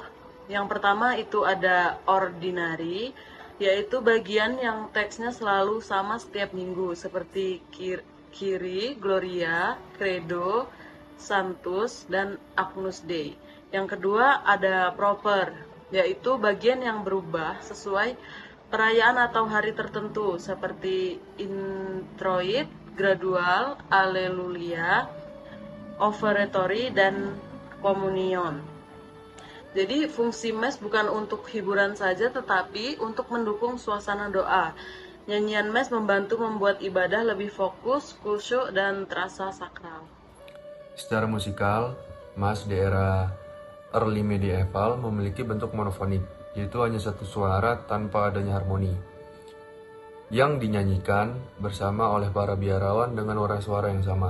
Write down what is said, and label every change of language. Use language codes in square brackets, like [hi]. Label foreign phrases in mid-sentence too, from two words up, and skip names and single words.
[id] Yang pertama itu ada ordinary, yaitu bagian yang teksnya selalu sama setiap minggu, seperti Kyrie, Gloria, Credo, Sanctus, dan Agnus Dei. Yang kedua ada proper, yaitu bagian yang berubah sesuai perayaan atau hari tertentu, seperti [en] introit, gradual, alleluia, offertory, [id] dan communion. Jadi fungsi mass bukan untuk hiburan saja, tetapi untuk mendukung suasana doa. Nyanyian mass membantu membuat ibadah lebih fokus, khusyuk, dan terasa sakral. Secara musikal, mass di era [en] early medieval [id] memiliki bentuk monofonik, yaitu hanya satu suara tanpa adanya harmoni, yang dinyanyikan bersama oleh para biarawan dengan warna suara yang sama.